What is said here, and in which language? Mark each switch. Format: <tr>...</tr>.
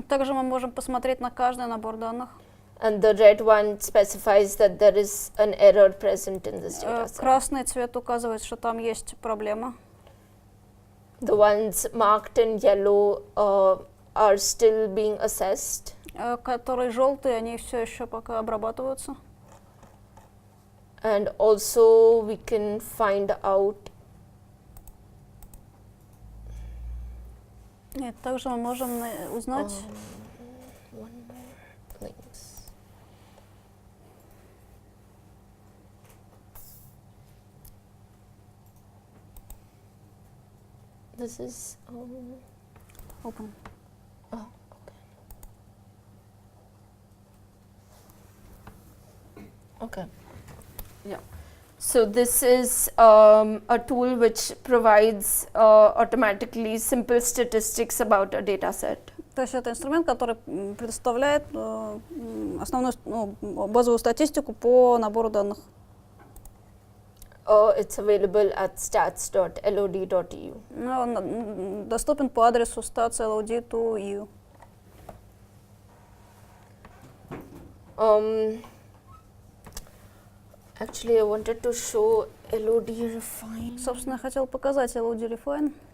<ru>Также мы можем посмотреть на каждый набор данных.</ru> <en>And the red one specifies that there is an error present in this data set.</en> <ru>Красный цвет указывает, что там есть проблема.</ru> <en>The ones marked in yellow are still being assessed.</en> <ru>Которые желтые, они все еще пока обрабатываются.</ru> <en>And also we can find out.</en> <ru>И также мы можем узнать.</ru> <en>One more links. This is Open. Oh, okay. Yeah. So this is a tool which provides automatically simple statistics about a data set.</en> <ru>То есть это инструмент, который предоставляет основную базовую статистику по набору данных.</ru> <en>It's available at stats.lod.eu.</en> <ru>Он доступен по адресу stats.lod.eu.</ru> <en>Actually, I wanted to show LOD Refine.</en> <ru>Собственно, я хотел показать LOD Refine.</ru>